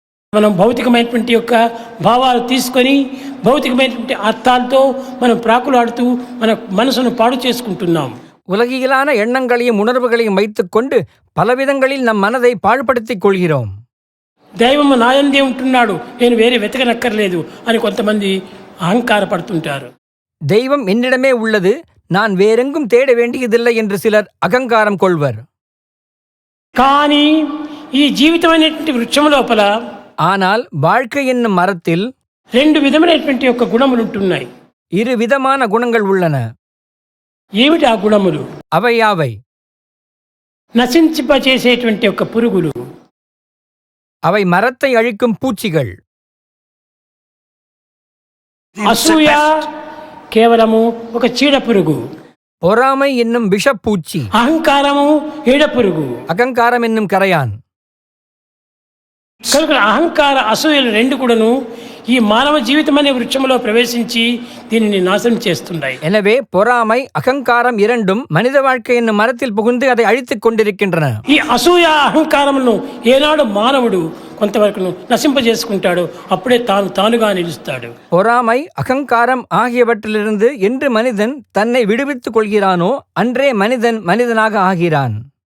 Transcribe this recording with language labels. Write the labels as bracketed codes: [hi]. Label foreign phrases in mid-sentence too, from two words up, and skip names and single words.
[te] మనం భౌతికమైనటువంటి యొక్క భావాలు తీసుకొని భౌతికమైనటువంటి అర్థాలతో మనం ప్రాకులాడుతూ మన మనసును పాడు చేసుకుంటున్నాం. [ta] உலகியலான எண்ணங்களையும் உணர்வுகளையும் வைத்துக்கொண்டு பலவிதங்களில் நம் மனதை பாழ்படுத்திக் கொள்கிறோம். [te] దైవము నాయందే ఉంటున్నాడు, నేను వేరే వెతకనక్కర్లేదు అని కొంతమంది అహంకారపడుతుంటారు. [ta] தெய்வம் என்னிடமே உள்ளது, நான் வேறெங்கும் தேட வேண்டியதில்லை என்று சிலர் அகங்காரம் கொள்வர். [te] కానీ ఈ జీవితం అనేటువంటి వృక్షం లోపల [ta] ஆனால் வாழ்க்கை என்னும் மரத்தில் [te] రెండు విధమైనటువంటి యొక్క గుణములు ఉంటున్నాయి. [ta] இரு விதமான குணங்கள் உள்ளன. [te] ఏమిటి ఆ గుణములు? [ta] அவை யாவை? [te] నశించిపచేసేటువంటి యొక్క పురుగులు, [ta] அவை மரத்தை அழிக்கும் பூச்சிகள். [te] అసూయ కేవలము ఒక చీడ పురుగు, [ta] பொறாமை என்னும் விஷப்பூச்சி, [te] అహంకారము ఈడ పురుగు. [ta] அகங்காரம் என்னும் கரையான். [te] కనుక అహంకార అసూయలు రెండు కూడాను ఈ మానవ జీవితం అనే వృక్షంలో ప్రవేశించి దీనిని నాశనం చేస్తున్నాయి. [ta] எனவே பொறாமை அகங்காரம் இரண்டும் மனித வாழ்க்கை என்னும் மரத்தில் புகுந்து அதை அழித்துக் கொண்டிருக்கின்றன. [te] ఈ అసూయ అహంకారమును ఏనాడు మానవుడు కొంతవరకు నశింపజేసుకుంటాడు, అప్పుడే తానుగా నిలుస్తాడు. [ta] பொறாமை அகங்காரம் ஆகியவற்றிலிருந்து என்று மனிதன் தன்னை விடுவித்துக் கொள்கிறானோ அன்றே மனிதன் மனிதனாக ஆகிறான்.